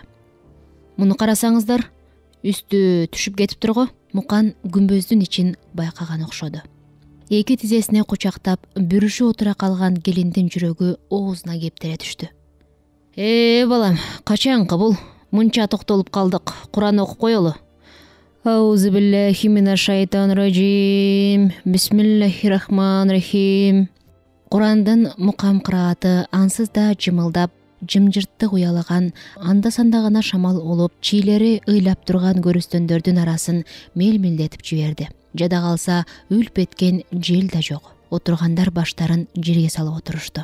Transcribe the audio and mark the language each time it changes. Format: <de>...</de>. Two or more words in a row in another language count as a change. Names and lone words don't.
<ky>«Муну карасаңыздар, үстү түшүп кетиптир го». Мукан күмбөздүн ичин байкаган окшоду. Эки тизесине кучактап, бүрүшү отура калган келиндин жүрөгү оозуна кептире түштү. Балам, качанкы бул? Мынча токтолуп калдык. Куран окуп коелу».</ky> <ar>«أعوذ بالله من الشيطان الرجيم. بسم الله الرحمن الرحيم».</ar> <ky>Курандын мукам кырааты ансыз да жымылдап, жымжырттык уялаган, анда-санда гана шамал улуп, чийлери ыйлап турган көрүстөндөрдүн арасын мел-мелдетип жиберди. Жада калса үлп эткен жел да жок. Отургандар баштарын жерге салып отурушту.</ky>